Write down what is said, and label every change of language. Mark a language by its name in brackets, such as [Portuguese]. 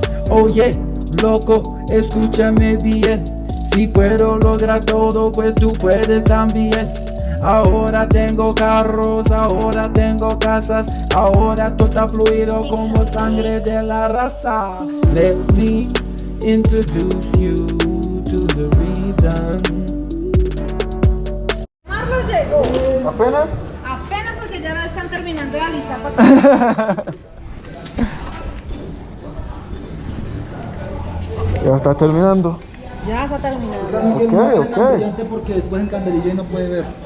[English] Oh yeah, [Spanish] loco, escúchame bien. Si puedo lograr todo, pues tú puedes también. Ahora tengo carros, ahora tengo casas, ahora todo está fluido como sangre de la raza. [English] Let me introduce you to the reason. [Spanish] Marlos llegó. ¿Apenas? Apenas, porque ya están terminando de alistar para Ya está terminando. Ya está terminando. Ok. Porque después en Candelilla no puede ver.